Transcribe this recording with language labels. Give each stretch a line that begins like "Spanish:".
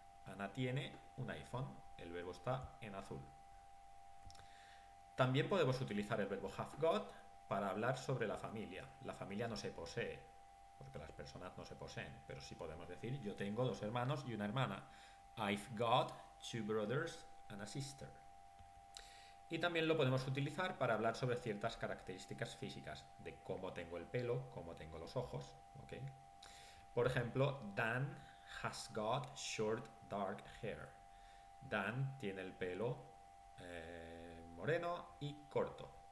Spanish: Ana tiene un iPhone, el verbo está en azul. También podemos utilizar el verbo have got para hablar sobre la familia. La familia no se posee, porque las personas no se poseen, pero sí podemos decir yo tengo 2 hermanos y una hermana.
English: I've got 2 brothers and a sister.
Spanish: Y también lo podemos utilizar para hablar sobre ciertas características físicas, de cómo tengo el pelo, cómo tengo los ojos. ¿Okay? Por ejemplo,
English: Dan has got short dark hair.
Spanish: Dan tiene el pelo moreno y corto.